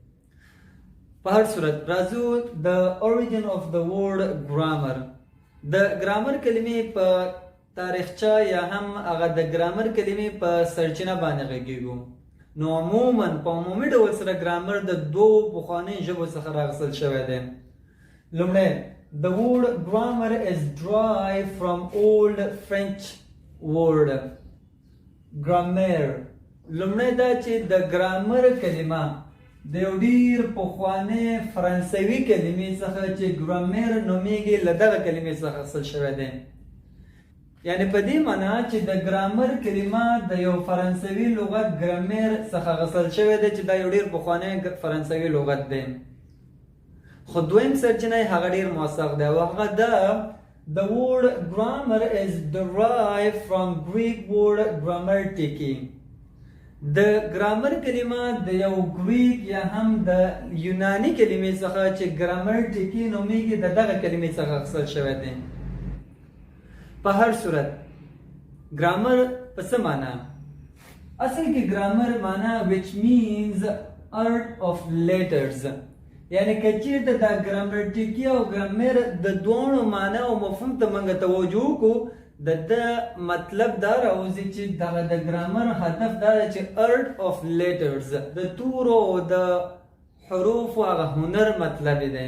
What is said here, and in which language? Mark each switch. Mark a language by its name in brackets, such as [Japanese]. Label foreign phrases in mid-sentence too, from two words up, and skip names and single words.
[Pashto] په هر صورت راځو د [English] origin of the word grammar. [Pashto] د ګرامر کلمې په تاریخچه یا هم هغه د ګرامر کلمې په سرچینه باندې غږیږو. نو عموما په عمومي ډول سره ګرامر د دوو پخوانیو ژبو څخه راغستل شوی دی. [English] لومړی the word grammar is derived from old French word grammar. [Pashto] لومړی دا چې د ګرامر کلمه د یو ډیر پخوانۍ فرانسوي کلمې څخه چې ګرامر نومیږي له دغه کلمې څخه اخیستل شوی دی. یعنی په دې معنا چې د ګرامر کلمه د یو فرانسوي لغت ګرامر څخه اخیستل شوی دی چې دا یو ډیر پخوانی فرانسوي لغت دی. خو دویم سرچینه هغه ډیر موثق دی او هغه دا [English] the word grammar is derived from Greek word grammatiki. [Pashto] د ګرامر کلمه د یو ګریک یا هم د یونانی کلمې څخه چې ګراماتیکي نومیږي د دغه کلمې څخه اخیستل شوی دی. په هر صورت ګرامر په څه معنا؟ اصل کې ګرامر معنا [English] which means art of letters، [Pashto] یعنی که چیرته دا ګراماتیکي او ګرامر د دوه معنا او مفهوم ته موږ توجه وکړو، د مطلب دا راوځي چې دغه د ګرامر هدف دا دی چې [English] art of letters, [Pashto] د تورو او د حروفو هغه هنر مطلب دی.